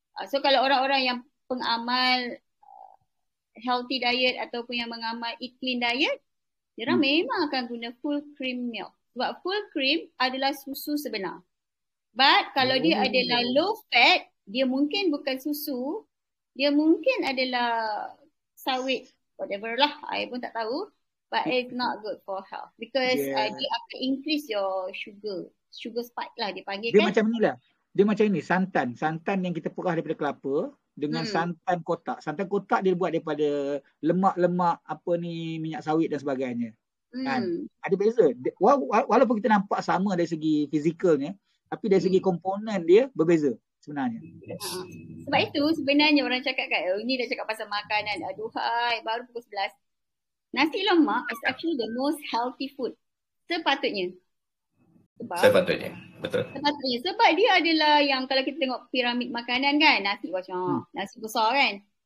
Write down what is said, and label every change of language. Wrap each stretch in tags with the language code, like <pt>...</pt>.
<ms>So kalau orang-orang yang pengamal</ms> <en>healthy diet</en> <ms>ataupun yang mengamal</ms> <en>eat clean diet,</en> <ms>dia memang akan guna</ms> <en>full cream milk.</en> <ms>Sebab full cream adalah susu sebenar. But kalau dia adalah</ms> <en>low fat,</en> <ms>dia mungkin bukan susu, dia mungkin adalah sawit, whatever lah, I pun tak tahu.</ms> <en>But it's not good for health because</en> <ms>dia akan</ms> <en>increase your sugar spike</en> <ms>lah dia panggil. Dia macam inilah. Dia macam ini, santan yang kita perah daripada kelapa dengan santan kotak. Santan kotak dia buat daripada lemak-lemak minyak sawit dan sebagainya. Kan? Ada beza. Walaupun kita nampak sama dari segi fizikalnya, tapi dari segi komponen dia berbeza sebenarnya. Sebab itu sebenarnya orang cakap ni dah cakap pasal makanan. Aduhai, baru pukul 11. Nasi lemak</ms> <en>is actually the most healthy food.</en> <ms>Sepatutnya. Sepatutnya. Betul. Sepatutnya. Sebab dia adalah yang kalau kita tengok piramid makanan kan, nasi macam nasi besar kan.</ms>